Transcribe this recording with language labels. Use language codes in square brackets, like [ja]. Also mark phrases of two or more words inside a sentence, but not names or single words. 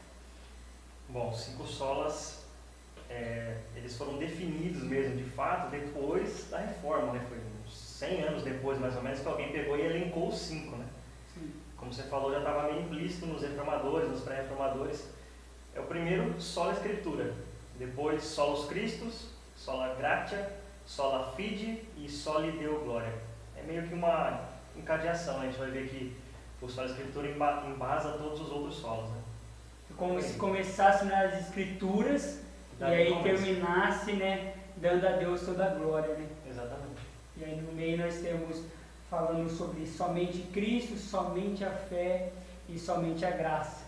[pt] Bom, 5 solas, eles foram definidos mesmo, de fato, depois da reforma, né? Foi uns 100 anos depois, mais ou menos, que alguém pegou e elencou os 5, né? Como você falou, já estava meio implícito nos reformadores, nos pré-reformadores. É o primeiro, [la] sola Escritura. [pt] Depois, [la] solus Christus, sola Gratia, sola Fide e soli Deo Gloria. [pt] É meio que uma encadeação, né? A gente vai ver que o [la] sola Escritura [pt] embasa todos os outros solos, né? Como se começasse nas Escrituras e aí terminasse, né, dando a Deus toda a glória, né? Exatamente. E aí no meio nós temos falando sobre somente Cristo, somente a fé e somente a graça.